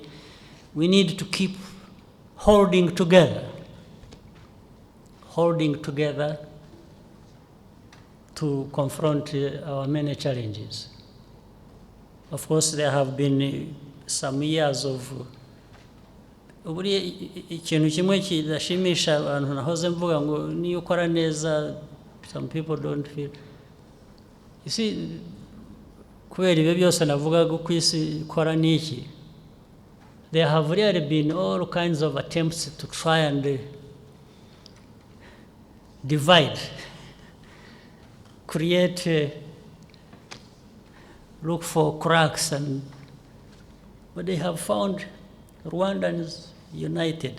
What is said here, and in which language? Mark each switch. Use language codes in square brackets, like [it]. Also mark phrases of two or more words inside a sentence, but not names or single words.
[en] We need to keep holding together to confront our many challenges. Of course, there have been some years of [rw] ikintu kimwe kidashimisha abantu nahoze mvuga ngo niyo ukora neza, [en] some people don't feel. You see, [rw] kubera ibyo byose navuga ko isi ikora niki, [en] there have really been all kinds of attempts to try and divide, create, look for cracks, but they have found Rwandans united.